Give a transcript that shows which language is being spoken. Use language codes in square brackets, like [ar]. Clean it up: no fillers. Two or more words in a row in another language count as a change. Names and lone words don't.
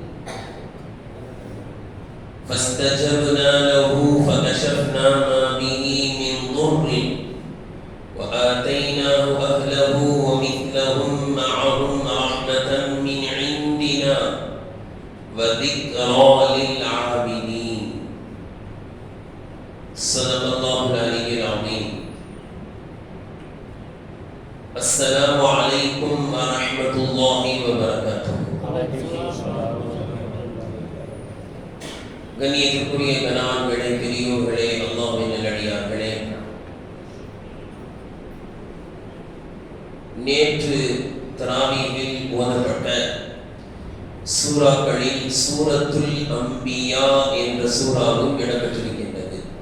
[ar] فاستجبنا له فكشفنا ما به من ضر وآتيناه أهله ومثلهم معهم رحمة من عندنا وذكرى للعابدين. صدق الله العلي العظيم. السلام عليكم ورحمة الله وبركاته. [ta] கண்ணியத்திற்குரிய கணவான்களே, பெரியோர்களே, அல்லாஹ்வின் நல்லடியார்களே, நேற்று தராவீஹில் ஓதப்பட்ட சூறாக்களில் சூரத்துல் அம்பியா என்ற சூறாவும் இடம்பெற்றிருக்கின்றது.